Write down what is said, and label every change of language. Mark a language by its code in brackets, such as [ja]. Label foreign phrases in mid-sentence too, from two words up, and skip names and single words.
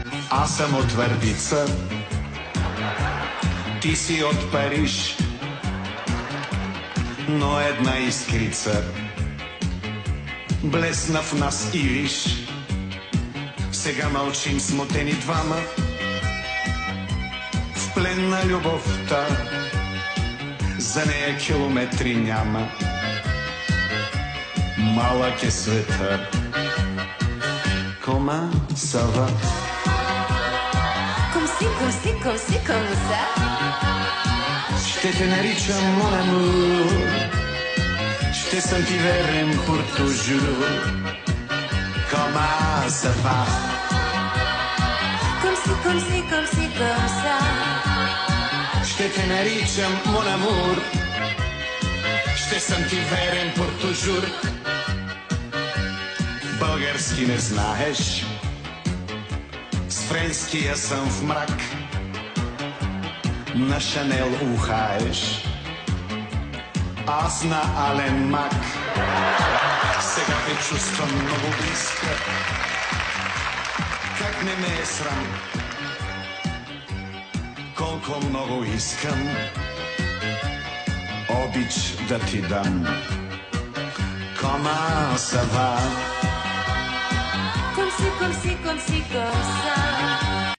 [bg] Аз съм от Твърдица, ти си от Париж, но една искрица блесна в нас и виж. Сега мълчим смутени двама, в плен на любовта, за нея километри няма. Малък е света. [fr] Comment ça va? Comme si, comme ça. [bg] Ще те наричам [fr] mon amour, [bg] ще съм ти верен [fr] pour toujours. Comment ça va? Comme si, comme ça. [bg] Ще те наричам [fr] mon amour, [bg] ще съм ти верен [fr] pour toujours. [bg] Български не знаеш, с френския съм в мрак. На Шанел ухаеш, аз на Ален Мак. Сега те чувствам много близка, как не ме е срам, колко много искам обич да ти дам. [fr] Comment ça va? Comme si, comme ça.